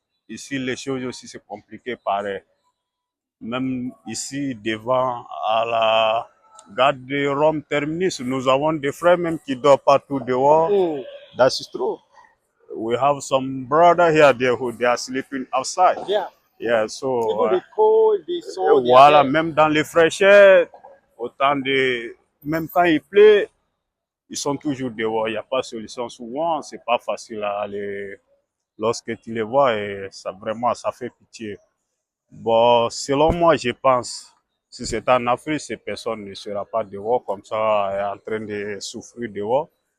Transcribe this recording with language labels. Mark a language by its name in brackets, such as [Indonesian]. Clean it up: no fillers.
[French] Ici, les choses aussi, c'est compliqué pareil. Même ici, devant à la gare de Rome Terminus, nous avons des frères même qui dorment partout dehors. [English] That's true. We have some brother here there who they are sleeping outside. Yeah. Yeah, so Even the cold, the sun, they are [French] voilà, [English] there. [French] même dans les fraîcheurs, autant de même quand il pleut, ils sont toujours dehors. Il n'y a pas de solution. Souvent, c'est pas facile à aller lorsque tu les vois et ça vraiment ça fait pitié. Bon, selon moi, je pense, si c'est en Afrique, ces personnes ne sera pas dehors comme ça, en train de souffrir dehors.